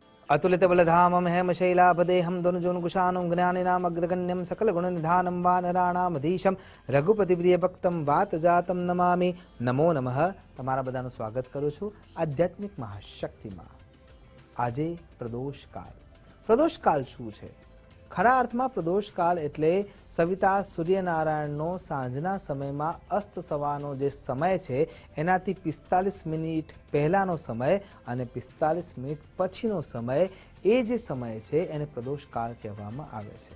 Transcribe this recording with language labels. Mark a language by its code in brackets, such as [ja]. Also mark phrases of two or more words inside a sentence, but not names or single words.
[sa] अतुलित बलधामं हेमशैलाभदेहं धनुजोनुकुशानं ज्ञानिनाम अग्रगण्यं सकलगुणनिधानं वानराणामधीशं रघुपतिप्रियभक्तं वातजातं नमामि। नमो नमः। [gu] તમારા બધાનું સ્વાગત કરું છું આધ્યાત્મિક મહાશક્તિમાં। આજે પ્રદોષકાળ। પ્રદોષકાળ શું છે? ખરા અર્થમાં પ્રદોષકાળ એટલે સવિતા સૂર્યનારાયણનો સાંજના સમયમાં અસ્ત થવાનો જે સમય છે એનાથી 45 મિનિટ પહેલાનો સમય અને 45 મિનિટ પછીનો સમય, એ જે સમય છે એને પ્રદોષકાળ કહેવામાં આવે છે।